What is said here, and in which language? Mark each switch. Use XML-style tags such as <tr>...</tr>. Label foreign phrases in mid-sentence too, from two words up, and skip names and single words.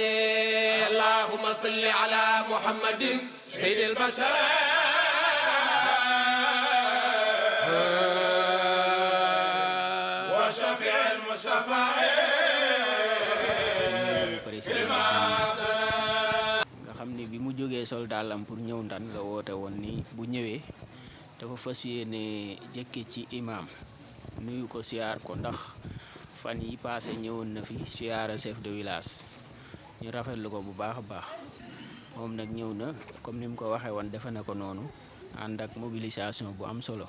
<ar>اللهم صل على محمد سيد البشر وشفيع المشفع في المحشر.</ar> <wo>nga xam ni bi mu jógee sol dàllam pour ñëw Ndan la woote woon ni bu ñëwee dafa fas yéene jëkke ci imam nuyu ko siyaar ko ndax fan yi passé ñëwoon na fi siyaara</wo> <fr>chef de</fr> <wo>village ñu rafetlu ko bu baax a baax moom nag ñëw na comme ni mu ko waxee woon defe na ko noonu ànd ak mobilisation bu am solo</wo>